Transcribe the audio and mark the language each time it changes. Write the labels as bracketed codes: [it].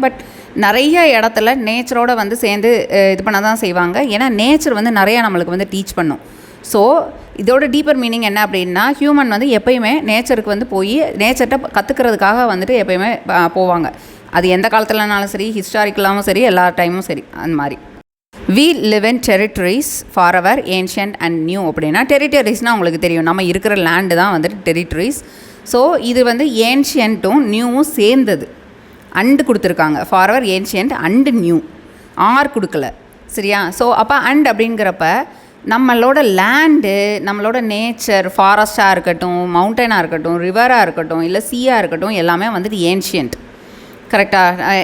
[ta] But நிறைய இடத்துல நேச்சரோட வந்து சேர்ந்து இது பண்ண தான் செய்வாங்க. ஏன்னா நேச்சர் வந்து நிறையா நம்மளுக்கு வந்து டீச் பண்ணும். ஸோ இதோட டீப்பர் மீனிங் என்ன அப்படின்னா, ஹியூமன் வந்து எப்போயுமே நேச்சருக்கு வந்து போய் நேச்சர்கிட்ட கற்றுக்கிறதுக்காக வந்துட்டு எப்போயுமே போவாங்க. அது எந்த காலத்துலனாலும் சரி, ஹிஸ்டாரிக்கலாகவும் சரி, எல்லா டைமும் சரி. அந்த மாதிரி [en] we live in territories forever ancient and new. [ta] அப்படின்னா டெரிட்டரிஸ்னால் உங்களுக்கு தெரியும், நம்ம இருக்கிற லேண்டு தான் வந்துட்டு டெரிட்டரிஸ். ஸோ இது வந்து ஏன்ஷியன்ட்டும் நியூவும் சேர்ந்தது அண்டு கொடுத்துருக்காங்க. [en] forever ancient and new [ta] R கொடுக்கல, சரியா? ஸோ அப்போ அண்ட் அப்படிங்கிறப்ப நம்மளோட லேண்டு, நம்மளோட நேச்சர், ஃபாரஸ்ட்டாக இருக்கட்டும், மவுண்டனாக இருக்கட்டும், ரிவராக இருக்கட்டும், இல்லை சீயாக இருக்கட்டும், எல்லாமே வந்துட்டு ஏன்ஷியன்ட். கரெக்டாக?